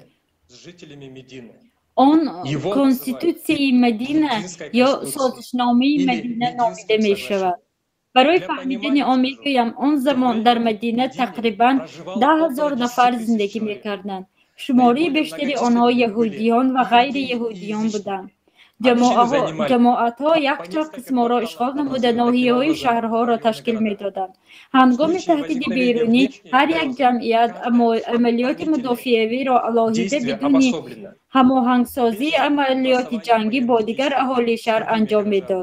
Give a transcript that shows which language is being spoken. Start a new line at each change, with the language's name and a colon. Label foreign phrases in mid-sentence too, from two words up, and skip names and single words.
Tajik: آن کنستیتوسی مدینه یا سازشنامه مدینه نامیده می شود. برای فهمیدن آن میگویم آن زمان در مدینه تقریباً 10,000 نفر زندگی میکردند. شماری بیشتری آنها یهودیان و غیر یهودیان بودند. ҷамоатҳо якчанд қисмҳоро ишғол намуда ноҳияҳои шаҳрҳоро ташкил медоданд. ҳангоми таҳдиди берунӣ ҳар як ҷамъият амалиёти мудофиавиро алоҳида бидуни ҳамоҳангсозии амалиёти ҷангӣ бо дигар аҳолии шаҳр анҷом медод.